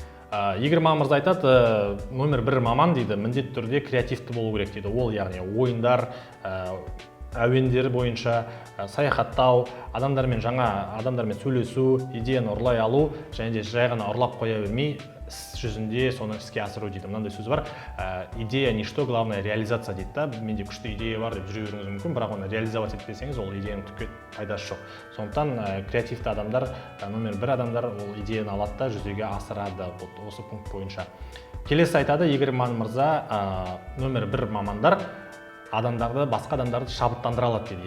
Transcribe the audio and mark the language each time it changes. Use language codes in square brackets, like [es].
[kk] Игорь мырза айтады, номер бір маман дейді, міндетті түрде креативті болу керек дейді. Ол яғни ойындар, әуендері бойынша саяхаттау, жаңа адамдармен сөйлесу, идеяны ұрлай алу, және де жай ғана ұрлап қоя бермей, іс жүзінде соны іске асыру дейді. Мынандай сөз бар, [ru] идея ничто, главное реализация [kk] дейді да. Менде күшті идея бар деп жүре беруіңіз мүмкін, бірақ оны реализовать етпесеңіз, ол идеяның түкке пайдасы жоқ. Сондықтан креативті адамдар, номер 1 адамдар ол идеяны алады да жүзеге асырады осы пункт бойынша. Келесі айтады, Игорь Манн мырза, номер 1 мамандар басқа адамдарды шабыттандыра алады дейді.